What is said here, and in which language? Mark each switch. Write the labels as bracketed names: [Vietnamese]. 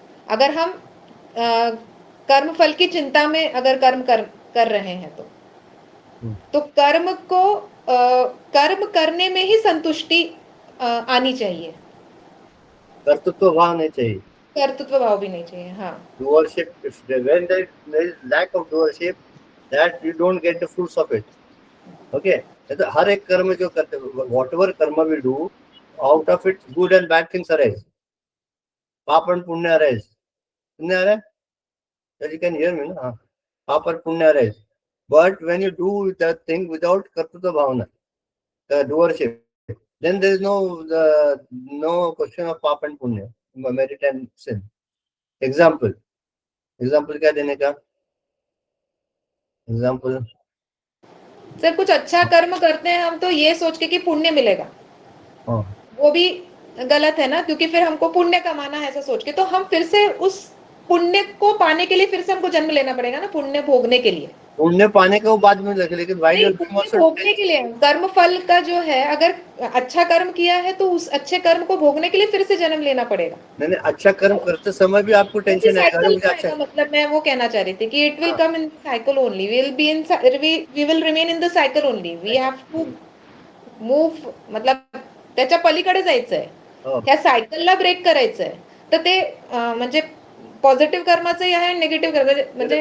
[Hindi] अगर हम कर्म फल की चिंता में अगर कर्म कर रहे हैं तो कर्म को कर्म करने में ही संतुष्टि आनी चाहिए. कर्तृत्व भाव नहीं चाहिए. कर्तृत्व भाव भी नहीं चाहिए. हाँ. [English] Doership, when there is lack of doership, that you don't get the fruits of it. Okay. [Hindi] तो हर एक कर्म जो करते हैं, [English] whatever karma we do, out of it good and bad things arise. [Hindi] पाप [English] and [Hindi] पुण्य arise. पुण्य आ रहा है? [English] You can hear me [Hindi] ना? पाप और पुण्य [English] arise. But when you do that thing without kartritva bhavana, the doership, then there is no question of [Hindi] पाप [English] and punya, merit and sin. [Hindi] Example क्या देने का? [English] Example. [Hindi] सर कुछ अच्छा कर्म करते हैं हम तो ये सोच के कि पुण्य मिलेगा, हाँ. वो भी गलत है ना, क्योंकि फिर हमको पुण्य कमाना है ऐसा सोच के, तो हम फिर से उस पुण्य को पाने के लिए फिर से हमको जन्म लेना पड़ेगा ना, पुण्य भोगने के लिए। पुण्य पाने का वो बाद में लगे, लेकिन [English] while [Hindi] नहीं, [English] you're doing [Hindi] पुण्य [English] also [Hindi] भोगने के लिए कर्म फल का जो है, अगर अच्छा कर्म किया है तो उस अच्छे कर्म को भोगने के लिए फिर से जन्म लेना पड़ेगा। नहीं अच्छा कर्म करते समय भी आपको टेंशन है, अरे मुझे अच्छा, मतलब मैं वो कहना चाह रही थी कि [English] it will come in cycle only, we will remain in the cycle only, we have to move, [Marathi] मतलब त्याच्या पलीकडे जायचंय, ह्या सायकलला ब्रेक करायचंय, तर ते म्हणजे पॉझिटिव्ह कर्माचंही आहे आणि निगेटिव्ह कर्माचं, म्हणजे